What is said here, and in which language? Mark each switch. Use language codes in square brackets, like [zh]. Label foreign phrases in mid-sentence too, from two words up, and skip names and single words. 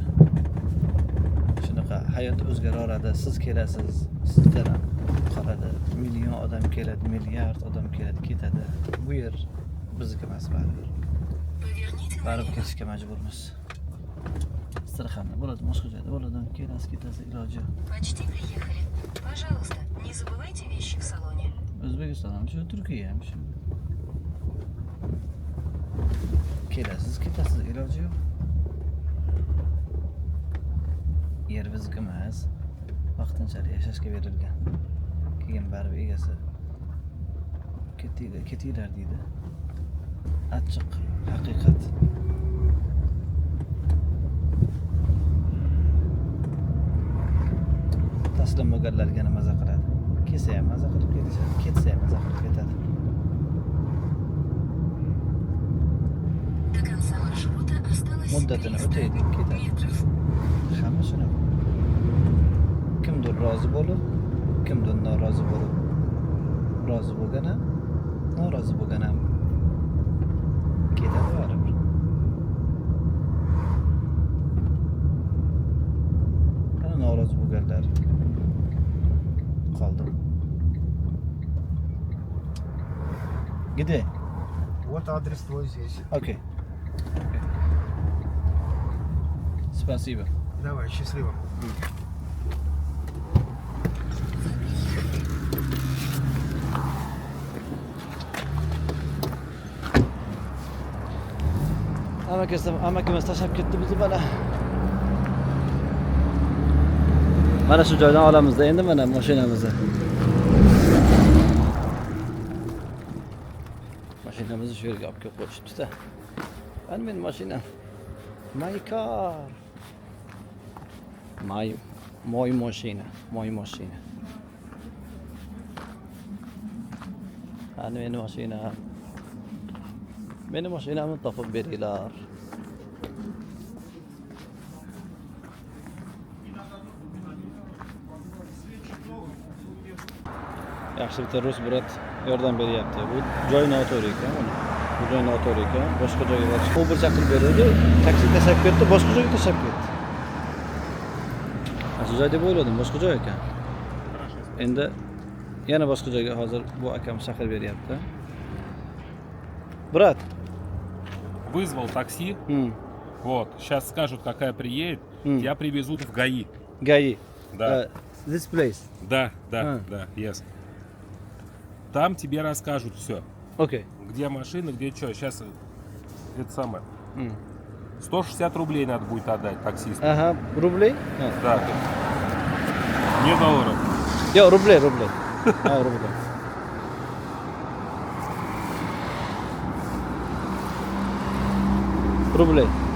[uz] Shunaqa hayot o'zgaradi, siz kelasiz, sizdan ham qoladi. Million odam keladi, milliard odam keladi, ketadi. Bu yer bizniki emas baribir. Baribir ketishga majburmiz. Astraxanda bo'ladi, boshqa joyda bo'ladi, kelasiz, ketasiz, iloji. [ru] Почти приехали. Пожалуйста, не забывайте вещи в салоне. [uz] O'zbekiston ham shu, Turkiya ham shu. Kelasiz, ketasiz, iloji yo'q. Yer bizniki emas. Vaqtinchalik yashashga berilgan. Keyin baribir egasi ketinglar deydi. Achchiq haqiqat. Taslim bo'lganlarga maza qiladi. Kelsa ham maza qilib ketadi, ketsa ham maza qilib ketadi. [ru] До конца маршрута осталось [uz] Muddatini 300 o'taydi, ketadi. [ru] метров. [uz] Hamma shunaqa. Kimdir rozi bo'lib, kimdir norozi bo'lib. Rozi bo'lgan ham, norozi bo'lgan ham ketadi baribir. Ana norozi bo'lganlar qoldi. [ru] Где? Вот адрес твой здесь. Окей. Спасибо. Давай, счастливо. [uz] Amakimiz tashlab ketdi bizni mana. Mana shu joydan olamizda endi mana mashinamizni. Mashinamizni shu yerga olib kelib qo'yishibdi-da. Mana meni mashinam. [en] My car. [ru] Мой машина. [uz] Hani meni mashinamni topib beringlar. Yaxshi bitta rus brat yordam beryapti. Bu joy noto'g'ri ekan uni. Bu joy noto'g'ri ekan. Boshqa joyga borib Uber chaqirib berdi. Taksi tashlab ketdi, boshqa joyga tashlab ketdi. Shu joy deb o'yladim, boshqa joy ekan. Endi yana boshqa joyga hozir bu akam chaqirib beryapti. [ru] Brat, Вызвал такси. Вот. Сейчас скажут, какая приедет. Тебя привезут в ГАИ. Gai. Да. [en] This place. [ru] Да, да, А. да, yes. Там тебе расскажут все. Okay. Где машина, где что. Сейчас это самое. 160 рублей надо будет отдать таксисту. Aha, rubley? Да. Не долларов. [uz] Yo, rubley. Ha, rubley. Rubley.